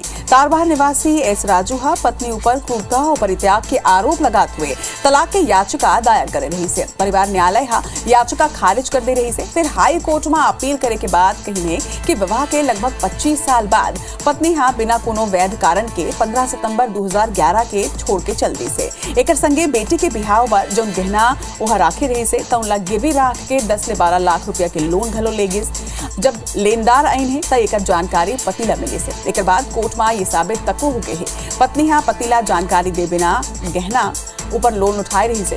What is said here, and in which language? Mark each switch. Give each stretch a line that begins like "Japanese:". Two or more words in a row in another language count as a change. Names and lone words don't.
Chhattisgarhi: तारबहार निवासी एस राजू हा पत्नी ऊपर क्रूरता और परित्याग के आरोप लगाते हुए तलाक के याचिका दायर करे रही से। परिवार न्यायालय हा याचिका खारिज कर दे रही से, फिर हाई कोर्ट में अपील करे के बाद कही कि विवाह के लगभग 25 साल बाद पत्नी हा बिना कोनो वैध कारण के 15 सितंबर 2011 के छोड़ के चल दी से। एकर संगे बेटी के बिहाव पर जो गहना वह राखे रही से तौला गिरवी राख के 10 से 12 लाख रुपया के लोन घलो ले गिस। जब लेनदार आइन है तब एकर जानकारी पति ला मिली से। एकर बाद कोर्ट में ये साबित तको हो गए है पत्नी हा पति ला जानकारी दे बिना गहना ऊपर लोन उठाए रही से।